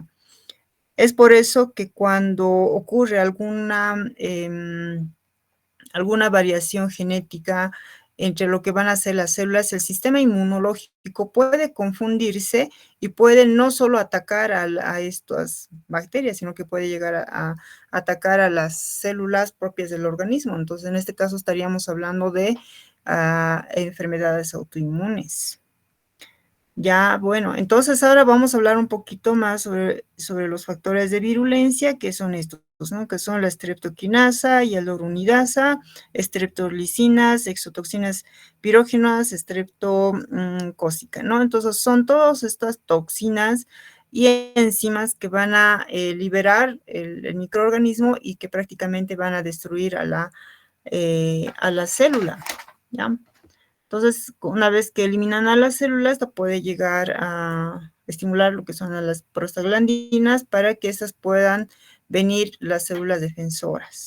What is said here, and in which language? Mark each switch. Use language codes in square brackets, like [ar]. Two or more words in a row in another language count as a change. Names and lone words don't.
[es] Es por eso que cuando ocurre alguna variación genética entre lo que van a ser las células, el sistema inmunológico puede confundirse y puede no solo atacar a estas bacterias, sino que puede llegar a atacar a las células propias del organismo. Entonces, en este caso estaríamos hablando de enfermedades autoinmunes. Ya, bueno, entonces ahora vamos a hablar un poquito más sobre los factores de virulencia, que son estos, ¿no? Que son la streptokinasa, hialuronidasa, streptolicinas, exotoxinas pirógenas, streptocócica, ¿no? Entonces son todas estas toxinas y enzimas que van a liberar el microorganismo y que prácticamente van a destruir a la célula, ¿ya? Entonces, una vez que eliminan a las células, esto puede llegar a estimular lo que son a las prostaglandinas para que estas puedan venir las células defensoras.